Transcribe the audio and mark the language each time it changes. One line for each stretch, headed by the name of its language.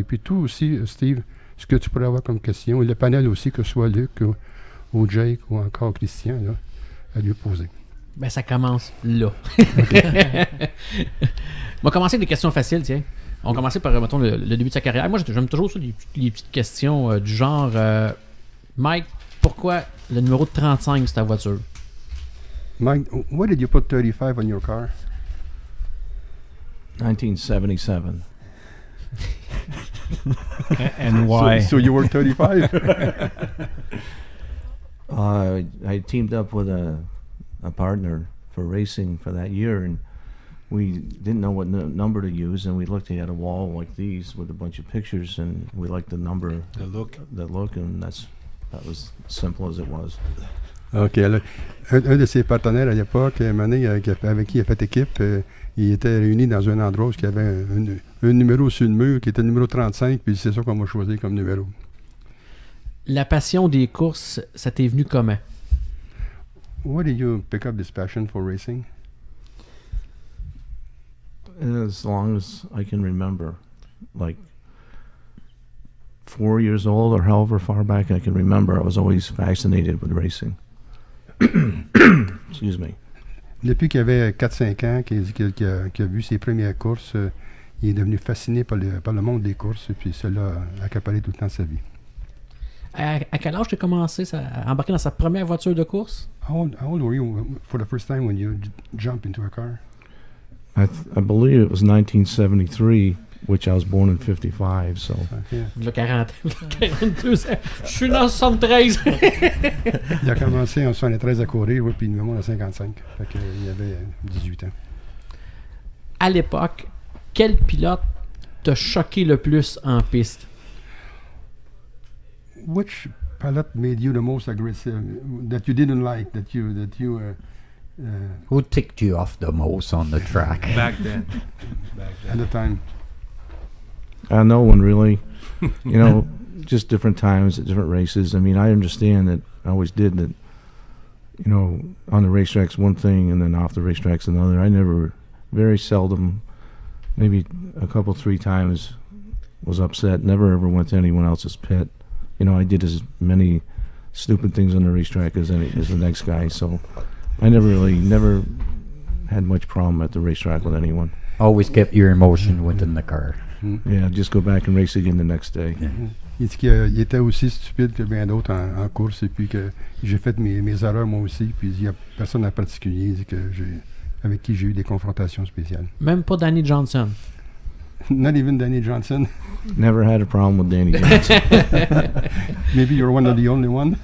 French: Et puis tout aussi, Steve, ce que tu pourrais avoir comme question, et le panel aussi, que ce soit Luc ou Jake ou encore Christian, là, à lui poser. Ben, ça commence là. On va commencer avec des questions faciles, tiens. On va commencer par, mettons, le début de sa carrière. Moi, j'aime toujours ça, les petites questions du genre Mike, pourquoi le numéro 35 c'est ta voiture?
English: Mike, why did you put 35 on your car? 1977. And why? So you were 35? I teamed up with a partner for racing for that year, and we didn't know what number to use, and we looked at a wall like these with a bunch of pictures, and we liked the number, the look, and that was simple as it was. OK.
French: Alors, un de ses partenaires à l'époque, Mané, avec qui il a fait équipe, il était réuni dans un endroit où il y avait un numéro sur le mur qui était le numéro 35, puis c'est ça qu'on m'a choisi comme numéro. La passion des courses, ça t'est venu comment?
English: Why did you pick up this passion for racing? As long as I can remember, like 4 years old or however far back I can remember, I was always fascinated with racing. Excuse me.
French: Depuis qu'il avait 4-5 ans, qu'il a vu ses premières courses, il est devenu fasciné par le monde des courses, et puis cela a accaparé tout le temps de sa vie. À quel âge tu as commencé à embarquer dans sa première voiture de course?
English: How old were you for the first time when you jumped into a car? I believe it was 1973, which I was born in 55, so... Okay.
French: Il a 42 ans. Je suis dans 73. Il a commencé en 73 à courir, oui, puis il me à 55. Fait qu'il avait 18 ans. À l'époque, quel pilote t'a choqué le plus en piste?
English: Which pilot made you the most aggressive, that you didn't like, that you who ticked you off the most on the track? Back then. At the time. No one really. You know, just different times at different races. I mean, I understand that, I always did that, you know, on the racetracks one thing and then off the racetracks another. I never, very seldom, maybe a couple, 3 times was upset. Never ever went to anyone else's pit. You know, I did as many stupid things on the racetrack as the next guy, so I never had much problem at the racetrack with anyone. Always kept your emotion within the car. Yeah, just go back and race again the next day.
French: Il dit qu'il était aussi stupide que bien d'autres en course, et puis que j'ai fait mes erreurs moi aussi, puis il n'y a personne en particulier il dit avec qui j'ai eu des confrontations spéciales. Même pas Danny Johnson?
English: Not even Danny Johnson. Never had a problem with Danny Johnson. Maybe you're one of the only one.